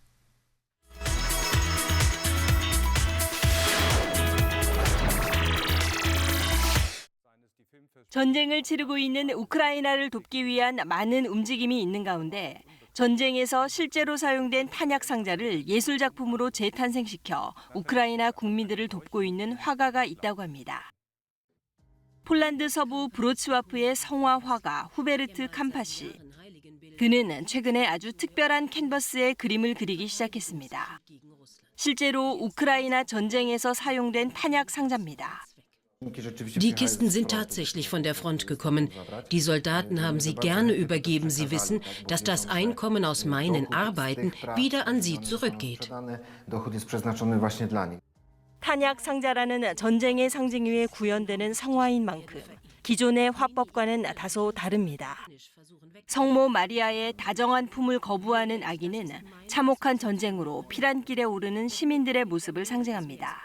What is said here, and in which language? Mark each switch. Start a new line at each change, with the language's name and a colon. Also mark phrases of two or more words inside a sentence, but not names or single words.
Korean: 전쟁을 치르고 있는 우크라이나를 돕기 위한 많은 움직임이 있는 가운데 전쟁에서 실제로 사용된 탄약 상자를 예술 작품으로 재탄생시켜 우크라이나 국민들을 돕고 있는 화가가 있다고 합니다. 폴란드 서부 브로츠와프의 성화 화가 후베르트 캄파시. 그는 최근에 아주 특별한 캔버스에 그림을 그리기 시작했습니다. 실제로 우크라이나 전쟁에서 사용된 탄약 상자입니다.
German: Die Kisten sind tatsächlich von der Front gekommen. Die Soldaten haben sie gerne übergeben. Sie wissen, dass das Einkommen aus meinen Arbeiten wieder an sie zurückgeht.
Korean: 탄약 상자라는 전쟁의 상징 위에 구현되는 성화인 만큼 기존의 화법과는 다소 다릅니다. 성모 마리아의 다정한 품을 거부하는 아기는 참혹한 전쟁으로 피란길에 오르는 시민들의 모습을 상징합니다.